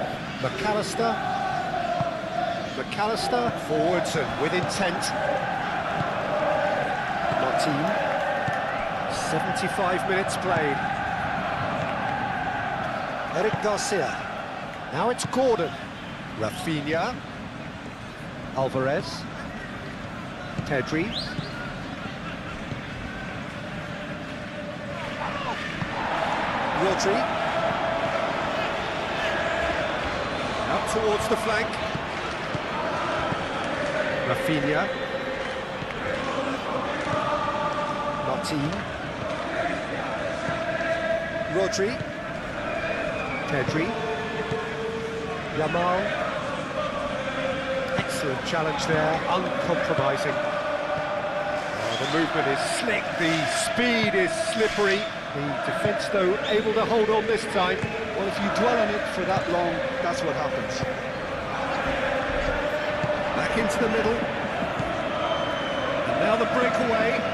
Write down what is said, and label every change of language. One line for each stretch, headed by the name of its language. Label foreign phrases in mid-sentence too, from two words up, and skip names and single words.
English: McAllister. McAllister forwards and with intent. Martin. 75 minutes played. Eric Garcia. Now it's Gordon. Rafinha. Alvarez. Pedri. Rodri. Up towards the flank. Rafinha. Martin. Rodri. Pedri. Yamal. Excellent challenge there, uncompromising. Oh, the movement is slick, the speed is slippery. The defence, though, able to hold on this time. Well, if you dwell on it for that long, that's what happens. Back into the middle. And now the breakaway.